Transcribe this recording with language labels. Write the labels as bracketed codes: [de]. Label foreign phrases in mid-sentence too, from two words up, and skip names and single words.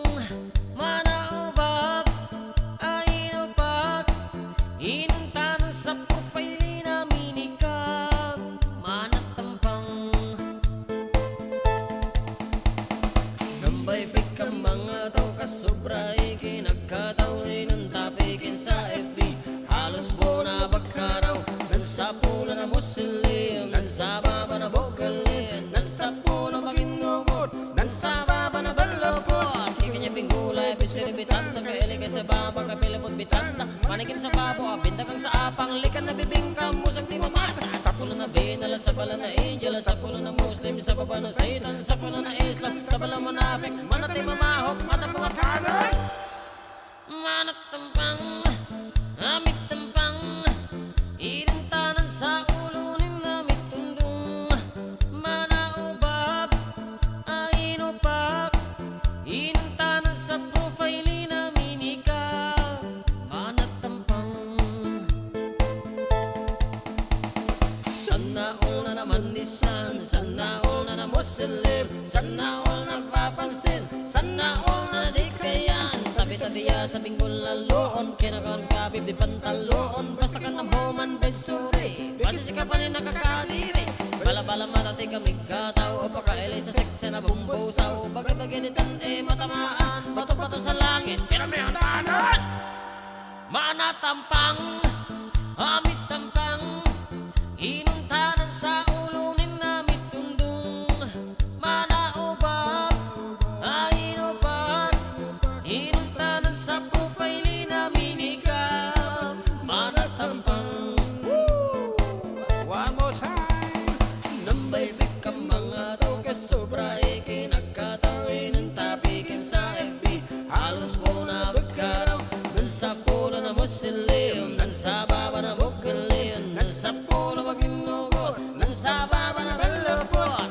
[mrw] Mana ubab, ay inupat, inuntanan sa profile na minikap. Mana tampang, nambay fikang mga tao kasubray, kinagkatawin ng tapikin sa FB. Halos mo na bagkaraw, sa pula na musilim, sa baba na bogalin, sa pula maginugod, sa baba na balapot. Kikanya bingulay, bisiribitan, nakaili ka sa baba, kapilapot bitan, manikim sa babo, abinda kang sa apang, likan na bibingka, musang di mamasa. Sa pula na binala, sa pala na angel, sa pula na muslim, sa baba na satan, sa pula na islam, sa pala manapik, manati mamahok, mata mga kanan. Manat tampang, amit tampang, irintanan sa ulo ni namit tundong. Mana ubab, ay inupak, irintanan sa profile na minika. Mana tampang, [tl] sana all [mrw] na naman nisan, [tl] sana all [mrw] na na muslim, [tl] sana all [mrw] nagpapansin, [tl] sana all [mrw] na di kayan. Tabi-tabiya sa binggol laloon, kinakaon ka bibi pantaloon, basta ka na human bedsuri, basta si kapanin nakakadiri. Bala-bala matati kami kataw, o pakailay sa seksya na bumbusaw, bagay-baginitan matamaan, bato-bato sa langit, kinamihang tahanan. Mana tampang, amit tampang, inuntanan sa ulo ni namit tundong. Mana ubab, ay inupat, inuntanan sa profile na minikap. Mana tampang, [en] One more time. [mrw] nambay bigkang mga tao kasobray, kinagkatawin ng tapikin sa FB. Halos mo na bagkaraw, dun sa pula na musilim, nan sa baba na bukalin, nan sa pula maginugot, nan sa baba na balapot.